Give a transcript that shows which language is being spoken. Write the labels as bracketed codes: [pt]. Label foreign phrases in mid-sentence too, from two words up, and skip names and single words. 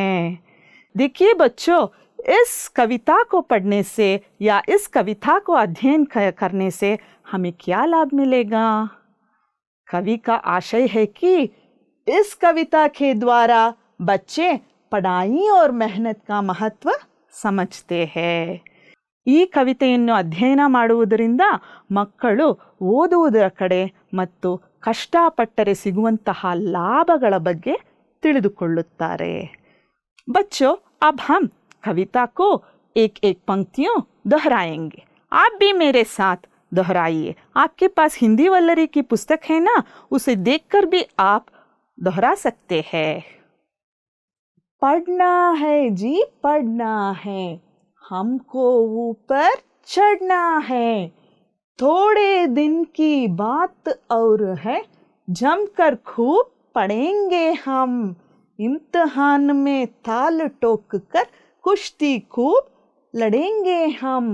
[hi] देखिए बच्चों, इस कविता को पढ़ने से या इस कविता को अध्ययन करने से हमें क्या लाभ मिलेगा? कवि का आशय है कि इस कविता के द्वारा बच्चे पढ़ाई और मेहनत का महत्व समझते हैं। [kn] ಈ ಕವಿತೆಯನ್ನು ಅಧ್ಯಯನ ಮಾಡುವುದರಿಂದ ಮಕ್ಕಳು ಓದುವುದರ ಕಡೆ ಮತ್ತು ಕಷ್ಟಪಟ್ಟರೆ ಸಿಗುವಂತಹ ಲಾಭಗಳ ಬಗ್ಗೆ ತಿಳಿದುಕೊಳ್ಳುತ್ತಾರೆ। [hi] बच्चों, अब हम कविता को एक एक पंक्तियों दोहराएंगे। आप भी मेरे साथ दोहराइए। आपके पास हिंदी वल्लरी की पुस्तक है ना, उसे देखकर भी आप दोहरा सकते हैं। पढ़ना है जी पढ़ना है, हमको ऊपर चढ़ना है, थोड़े दिन की बात और है, जमकर खूब पढ़ेंगे हम, इम्तिहान में ताल ठोक कर कुश्ती खूब लड़ेंगे हम।